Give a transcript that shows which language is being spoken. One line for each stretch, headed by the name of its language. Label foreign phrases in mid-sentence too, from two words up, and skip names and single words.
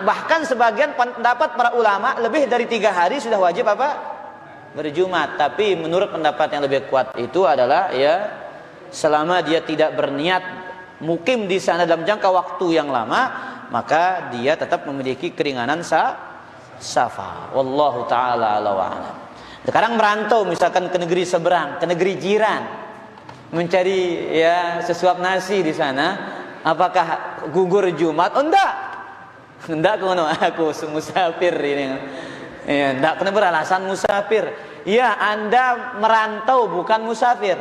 Indonesian: Bahkan sebagian pendapat para ulama lebih dari 3 hari sudah wajib apa? Berjumat. Tapi menurut pendapat yang lebih kuat itu adalah ya selama dia tidak berniat mukim di sana dalam jangka waktu yang lama, maka dia tetap memiliki keringanan safar.
Arabic: والله تعالى أعلى وأعلم.
Indonesian: Sekarang merantau misalkan ke negeri seberang, ke negeri jiran, mencari ya sesuap nasi di sana, apakah gugur Jumat? Oh, enggak kono aku musafir ini. Ya, enggak kena beralasan musafir. Ya, Anda merantau bukan musafir.